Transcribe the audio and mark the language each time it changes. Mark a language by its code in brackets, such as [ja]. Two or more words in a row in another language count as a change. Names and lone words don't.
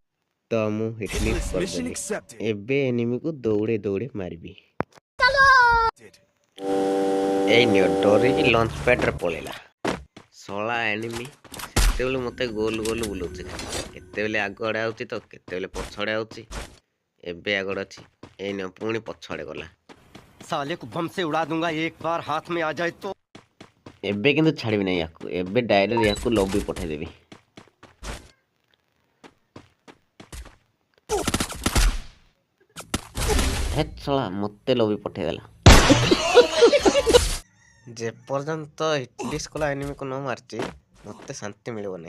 [or] ତ ମୁଁ ହିଟଲିଷ୍ଟ କରିଦେଲି। ଏବେ ଏନିମିକୁ ଦୌଡ଼େ ଦୌଡ଼େ ମାରିବି। ଏଇ ନିଅ ଡରିକି ଲଞ୍ଚ ପ୍ୟାଡ୍ରେ ପଳେଇଲା। ଶଳା ଏନିମି ସେତେବେଳେ ମୋତେ ଗୋଲ ଗୋଲ ବୁଲଉଛି। କେତେବେଳେ ଆଗଆଡ଼େ ଆଉଛି ତ କେତେବେଳେ ପଛଆଡ଼େ ଆଉଛି। ଏବେ ଆଗରେ ଅଛି। ଏଇ ନିଅ ପୁଣି ପଛଆଡ଼େ ଗଲା। [hi] साले को बम से उड़ा दूंगा एक बार हाथ में आ जाए तो। [or] ଏବେ କିନ୍ତୁ ଛାଡ଼ିବି ନାହିଁ ୟାକୁ। ଏବେ ଡାଇରେକ୍ଟ ୟାକୁ ଲବି ପଠାଇଦେବି। ହେ ଶଳା ମୋତେ ଲବି ପଠାଇଦେଲା। ଯେପର୍ଯ୍ୟନ୍ତ ହିଟଲିଷ୍ଟ କଲା ଏନିମିକୁ ନ ମାରିଛି ମୋତେ ଶାନ୍ତି ମିଳିବ ନାହିଁ।